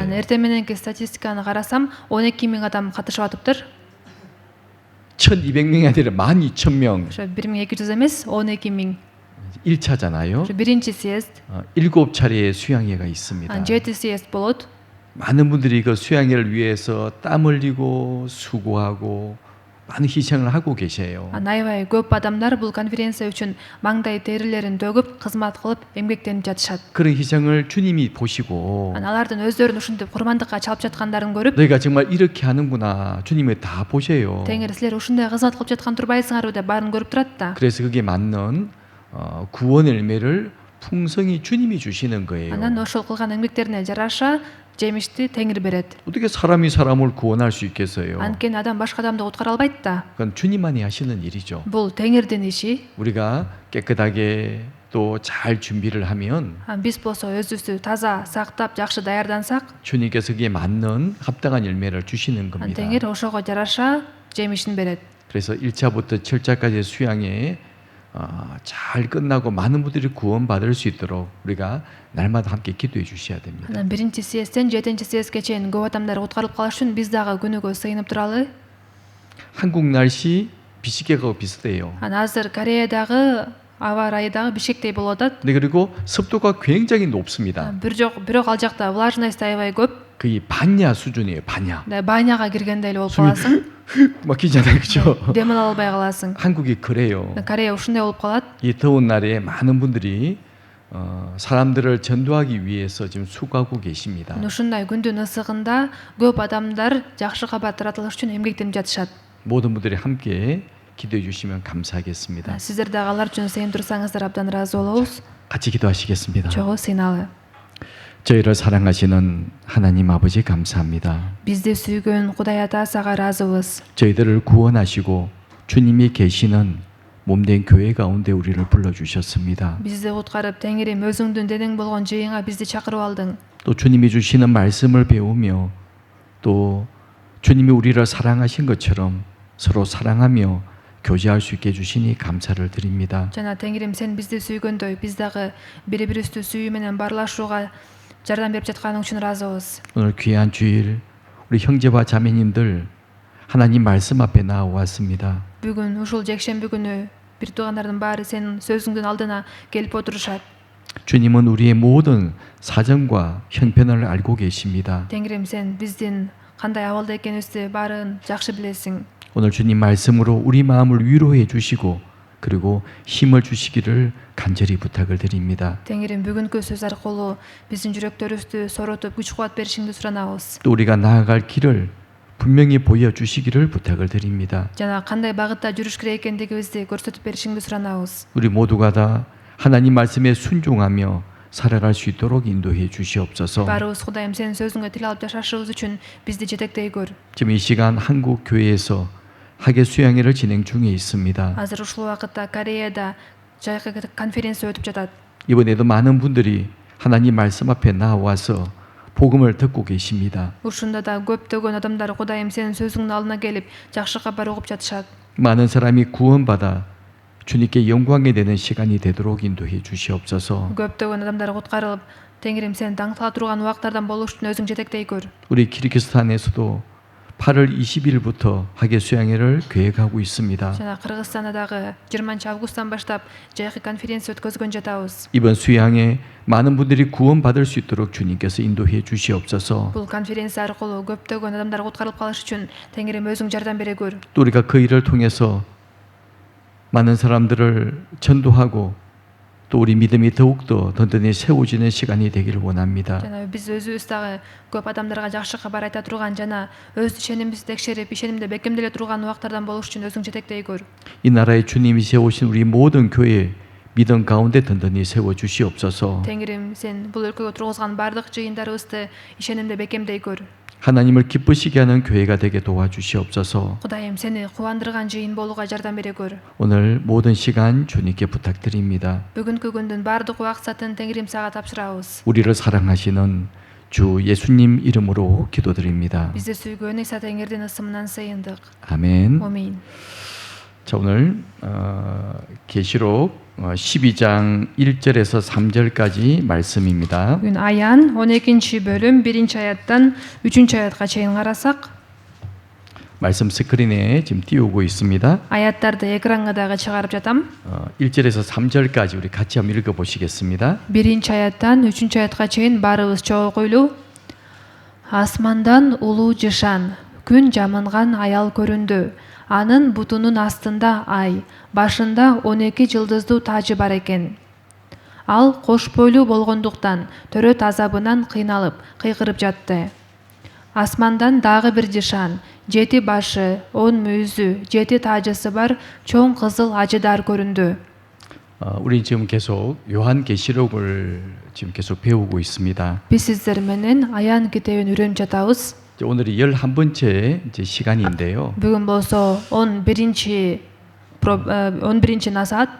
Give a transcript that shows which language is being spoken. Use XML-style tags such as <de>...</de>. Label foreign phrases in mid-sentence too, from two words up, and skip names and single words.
<ky>Эртең мененки статистиканы карасам 12.000 адам катышып атыптыр.</ky> <ko>1,200명이 아니라 12,000명.</ko> <ky>Ошо 1200 эмес 12.000.</ky> <ko>1차잖아요.</ko> <ky>Ошо биринчи съезд.</ky> <ko>7차례의 수양회가 있습니다.</ko> <ky>7 съезд болот.</ky> <ko>많은 분들이 그 수양회를 위해서 땀 흘리고 수고하고 많은 희생을 하고 계세요.</ko> <ky>Аябай көп адамдар бул конференция үчүн маңдай терилерин төгүп, кызмат кылып, эмгектенип жатышат.</ky> <ko>그런 희생을 주님이 보시고</ko> <ky>Алардын өздөрүн ушинтип курмандыкка чалып жаткандарын көрүп,</ky> <ko>너희가 정말 이렇게 하는구나. 주님이 다 보셔요.</ko> <ky>Теңир силер ушундай кызмат кылып жаткан турбайсыңарбы деп баарын көрүп турат да.</ky> <ko>그래서 그게 맞는 구원 열매를 풍성히 주님이 주시는 거예요.</ko> <ky>Анан ошол кылган эмгектерине жараша жемишти Теңир берет.</ky> <ko>어떻게 사람이 사람을 구원할 수 있겠어요?</ko> <ky>Анткени адам башка адамды куткара албайт да.</ky> <ko>그건 주님만이 하시는 일이죠.</ko> <ky>Бул Теңирдин иши.</ky> <ko>우리가 깨끗하게 또 잘 준비를 하면</ko> <ky>Биз болсо өзүбүздү таза сактап, жакшы даярдансак,</ky> <ko>주님께서 그에 맞는 합당한 열매를 주시는 겁니다.</ko> <ky>Теңир ошого жараша жемишин берет.</ky> <ko>그래서 1차부터 7차까지 수양에 잘 끝나고 많은 분들이 구원받을 수 있도록 우리가 날마다 함께 기도해 주셔야 됩니다.</ko> <ky>Анан биринчи съездден 7 съездге чейин көп адамдар куткарылып калыш үчүн биз дагы күнүгө сыйынып туралы.</ky> <ko>한국 날씨 비시계하고 비슷해요.</ko> <ky>Азыр Кореядагы аба ырайы дагы Бишкектей болуп атат.</ky> <ko>네, 그리고 습도가 굉장히 높습니다.</ko> <ky>Бирок ал жакта влажность аябай көп.</ky> <ko>거의 반야 수준이에요. 반야.</ko> <ky>Баняга киргендей эле болуп каласың.</ky> <ko>막히잖아요, 그렇죠?</ko> <ky>Дем ала албай каласың.</ky> <ko>한국이 그래요.</ko> <ky>Корея ушундай болуп калат.</ky> <ko>이 더운 날에 많은 분들이 사람들을 전도하기 위해서 지금 수고하고 계십니다.</ko> <ky>Ушундай күндүн ысыгында көп адамдар жакшы кабар таратылыш үчүн эмгектенип жатышат.</ky> <ko>모든 분들이 함께 기도해 주시면 감사하겠습니다.</ko> <ky>Сиздер дагы алар үчүн сыйын турсаңыздар абдан ыраазы болобуз.</ky> <ko>같이 기도하시겠습니다.</ko> <ky>Чогуу сыйналы.</ky> <ko>저희를 사랑하시는 하나님 아버지 감사합니다.</ko> <ky>Бизди сүйгөн Кудай Ата сага ыраазыбыз.</ky> <ko>저희들을 구원하시고 주님이 계시는 몸된 교회 가운데 우리를 불러주셨습니다.</ko> <ky>Бизди куткарып, Теңирим өзүңдүн денең болгон жыйынга бизди чакырып алдың.</ky> <ko>또 주님이 주시는 말씀을 배우며 또 주님이 우리를 사랑하신 것처럼 서로 사랑하며 교제할 수 있게 해주시니 감사를 드립니다.</ko> <ky>Жана Теңирим сен бизди сүйгөндөй биз дагы бири-бирибизди сүйүү менен баарлашууга жардам берип жатканың үчүн ыраазыбыз.</ky> <ko>오늘 귀한 주일 우리 형제와 자매님들 하나님 말씀 앞에 나와왔습니다.</ko> <ky>Бүгүн ушул жекшемби күнү бир туугандардын баары сенин сөзүңдүн алдына келип отурушат.</ky> <ko>주님은 우리의 모든 사정과 형편을 알고 계십니다.</ko> <ky>Теңирим сен биздин кандай абалда экенибизди баарын жакшы билесиң.</ky> <ko>오늘 주님 말씀으로 우리 마음을 위로해 주시고 그리고 힘을 주시기를 간절히 부탁을 드립니다.</ko> <ky>Теңирим бүгүнкү сөз аркылуу биздин жүрөктөрүбүздү соротуп күч кубат беришиңди суранабыз.</ky> <ko>또 우리가 나아갈 길을 분명히 보여주시기를 부탁을 드립니다.</ko> <ky>Жана кандай багытта жүрүш керек экендигибизди көрсөтүп беришиңди суранабыз.</ky> <ko>우리 모두가 다 하나님 말씀에 순종하며 살아갈 수 있도록 인도해 주시옵소서.</ko> <ky>Баарыбыз Кудайым сенин сөзүңө тил алып жашашыбыз үчүн бизди жетектей көр.</ky> <ko>지금 이 시간 한국 교회에서 학예 수양회를 진행 중에 있습니다.</ko> <ky>Азыр ушул убакытта Кореяда жайкы конференция өтүп жатат.</ky> <ko>이번에도 많은 분들이 하나님 말씀 앞에 나와서 복음을 듣고 계십니다.</ko> <ky>Ушунда да көптөгөн адамдар Кудайым сенин сөзүңдүн алдына келип жакшы кабар угуп жатышат.</ky> <ko>많은 사람이 구원받아 주님께 영광이 되는 시간이 되도록 인도해 주시옵소서.</ko> <ky>Көптөгөн адамдар куткарылып, Теңирим сен даңктала турган убактардан болуш үчүн өзүң жетектей көр.</ky> <ko>우리 키르기스탄에서도 8월 20일부터 학예 수양회를 계획하고 있습니다.</ko> <ky>Жана Кыргызстанда дагы 20 августтан баштап жайкы конференция өткөзгөн жатабыз.</ky> <ko>이번 수양회 많은 분들이 구원받을 수 있도록 주님께서 인도해 주시옵소서.</ko> <ky>Бул конференция аркылуу көптөгөн адамдар куткарылып калыш үчүн Теңирим өзүң жардам бере көр.</ky> <ko>또 우리가 그 일을 통해서 많은 사람들을 전도하고 또 우리 믿음이 더욱더 든든히 세워지는 시간이 되기를 원합니다.</ko> <ky>Жана биз өзүбүз дагы көп адамдарга жакшы кабар айта турган жана өз ишенимибизди текшерип, ишенимди бекемделе турган убактардан болуш үчүн өзүң жетектей көр.</ky> <ko>이 나라에 주님이 세우신 우리 모든 교회 믿음 가운데 든든히 세워 주시옵소서.</ko> <ky>Теңирим, сен бул өлкөгө тургузган бардык жыйындарыбызды ишенимде бекемдей көр.</ky> <ko>하나님을 기쁘시게 하는 교회가 되게 도와주시옵소서.</ko> <ky>Кудайым, сени кубандырган жыйын болууга жардам бере көр.</ky> <ko>오늘 모든 시간 주님께 부탁드립니다.</ko> <ky>Бүгүнкү күндүн бардык убакытын Теңирим сага тапшырабыз.</ky> <ko>우리를 사랑하시는 주 예수님 이름으로 기도드립니다.</ko> <ky>Бизди сүйгөн Иса Теңирдин ысымынан сыйындык.</ky> <ko>아멘.</ko> <ky>Амин.</ky> <ko>자, 오늘 계시록 12장 1절에서 3절까지 말씀입니다.</ko> <ky>Бүгүн Аян 12 бөлүм 1 аяттан 3 аятка чейин карасак,</ky> <ko>말씀 스크린에 지금 띄우고 있습니다.</ko> <ky>аяттарды экранга дагы чыгарып жатам.</ky> <ko>1절에서 3절까지 우리 같이 한번 읽어 보시겠습니다.</ko> <ky>1 аяттан 3 аятка чейин баарыбыз чогуу окуйлу. Асмандан улуу жышан, күн жамынган аял көрүндү. Анын бутунун астында ай, башында 12 жылдыздуу тажы бар экен. Ал кош бойлуу болгондуктан төрөт азабынан кыйналып, кыйкырып жатты. Асмандан дагы бир жышан, 7 башы, 10 мүйүзү, 7 тажысы бар чоң кызыл ажыдар көрүндү.</ky> <ko>우리 지금 계속 요한계시록을 지금 계속 배우고 있습니다.</ko> <ky>Биз сиздер менен Аян китебин үйрөнүп жатабыз.</ky> <ko>오늘이 11번째 이제 시간인데요.</ko> <ky>Бүгүн болсо 11 насаат.</ky>